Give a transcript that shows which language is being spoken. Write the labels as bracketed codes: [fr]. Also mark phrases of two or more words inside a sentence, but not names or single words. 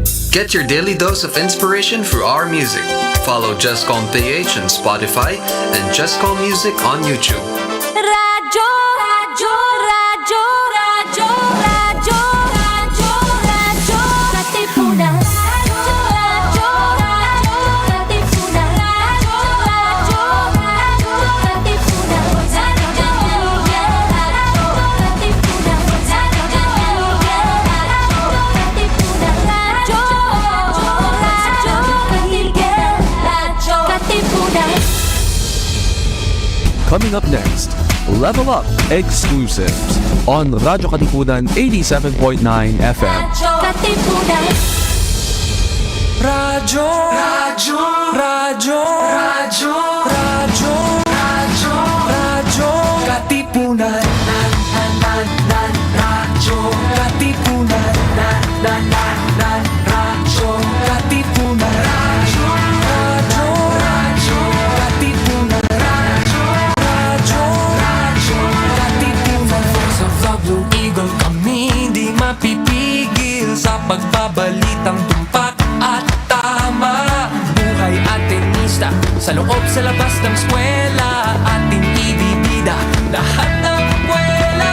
[en] Get your daily dose of inspiration through our music. Follow Just Calm PH on Spotify and Just Calm Music on YouTube. [tl] Radyo, radyo, radyo, radyo, radyo, radyo, radyo, Katipunan. Radyo, radyo, radyo, Katipunan. Radyo, radyo, radyo, Katipunan. Radyo, radyo, Katipunan. Radyo, radyo, Katipunan. [en] Coming up next, Level Up Exclusives on Radyo Katipunan 87.9 FM. [tl] Radyo Katipunan. Radyo, radyo, radyo, radyo, radyo, radyo, radyo, Katipunan. Radyo Katipunan. Radyo Katipunan. Radyo, radyo, radyo, Katipunan. Radyo, radyo, radyo, Katipunan. Sa Vlog Blue Eagle kami di mapipigil sa pagbabalitang tumpak at tama. Buhay at tenista sa loob sa labas ng eskwela, ating ibibida lahat ng kwela.